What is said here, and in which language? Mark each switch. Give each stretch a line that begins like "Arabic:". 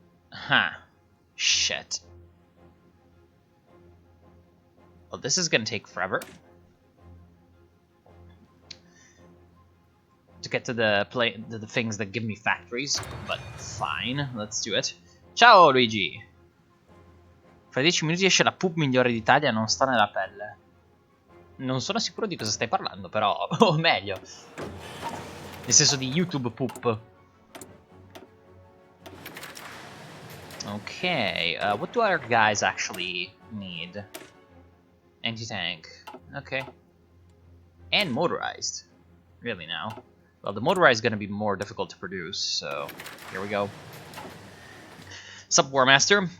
English: Huh. Shit. Well, this is gonna take forever. To get to the things that give me factories, but fine, let's do it.
Italian: Ciao Luigi! Fra 10 minuti esce la pup migliore d'Italia, non sta nella pelle. Non sono sicuro di cosa stai parlando, però, o meglio. Nel senso di YouTube poop.
English: Okay, what do our guys actually need? Anti-tank, okay. And motorized, really now. Well, the motorized is going to be more difficult to produce, so here we go. Sup, War Master?